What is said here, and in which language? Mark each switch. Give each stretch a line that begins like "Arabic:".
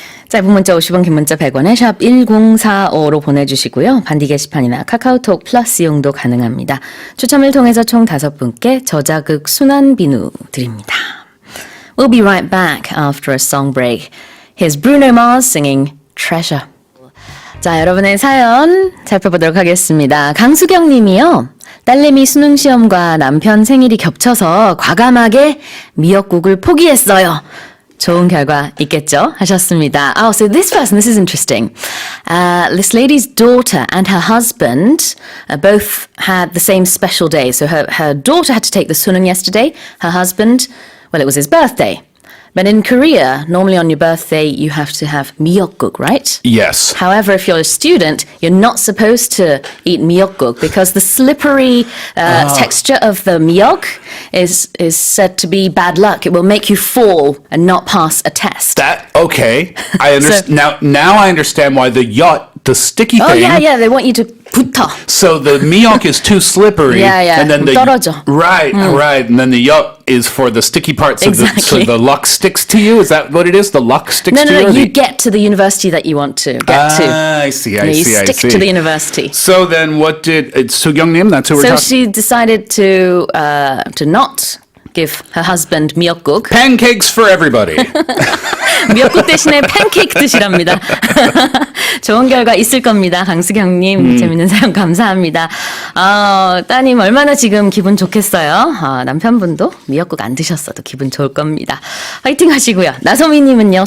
Korean: 짧은 문자 50원, 긴 문자 100원에 샵 1045로 보내주시고요. 반디 게시판이나 카카오톡 플러스 이용도 가능합니다. 추첨을 통해서 총 5분께 저자극 순환 비누 드립니다.
English: We'll be right back after a song break. Here's Bruno Mars singing Treasure.
Korean: 자, 여러분의 사연 살펴보도록 하겠습니다. 강수경 님이요. 딸내미 수능시험과 남편 생일이 겹쳐서 과감하게 미역국을 포기했어요. 좋은 결과 있겠죠? 하셨습니다.
English: Oh, so this person, this is interesting. This lady's daughter and her husband both had the same special day. So her daughter had to take the sunung yesterday. Her husband, well, it was his birthday. But in Korea, normally on your birthday, you have to have miyeokguk, right? Yes. However, if you're a student, you're not supposed to eat miyeokguk because the slippery texture of the myeok is said to be bad luck. It will make you fall and not pass a test. Okay. I understand. Now I understand why the sticky thing. Oh, yeah, they want you to
Korean: 붙어.
English: So the miyeok is too slippery. Yeah. And then
Korean: 떨어져.
English: Right. And then the yolk is for the sticky parts of so the luck sticks to you. Is that what it is? The luck sticks to you? No, you get to the university that you want to get to. I see. You stick to the university. So then what it's Soo-Kyung-nim, that's who we're So talking. she decided to not give her husband miyeokguk. Pancakes for everybody.
Korean: 미역국 대신에 팬케이크 드시랍니다. 좋은 결과 있을 겁니다. 강수경님 재밌는 사연 감사합니다. 따님 얼마나 지금 기분 좋겠어요. 남편분도 미역국 안 드셨어도 기분 좋을 겁니다. 화이팅 하시고요. 나소미님은요.